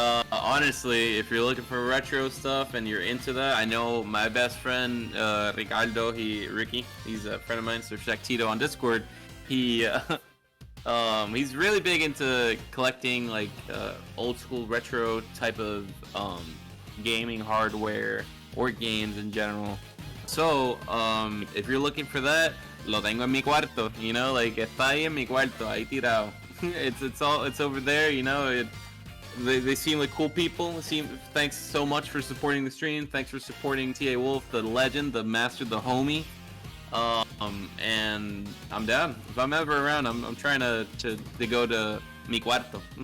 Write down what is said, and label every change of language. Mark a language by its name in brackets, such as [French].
[English] Honestly, if you're looking for retro stuff and you're into that, I know my best friend Ricardo, Ricky, he's a friend of mine, so check Tito on Discord. He's really big into collecting like old school retro type of gaming hardware or games in general. So if you're looking for that, [Spanish] lo tengo en mi cuarto, [English] you know, like [Spanish] está ahí en mi cuarto, ahí tirado. [English] It's over there, you know. They seem like cool people. Thanks so much for supporting the stream. Thanks for supporting TA Wolf, the legend, the master, the homie. And I'm down. If I'm ever around, I'm trying to go to Mi Cuarto.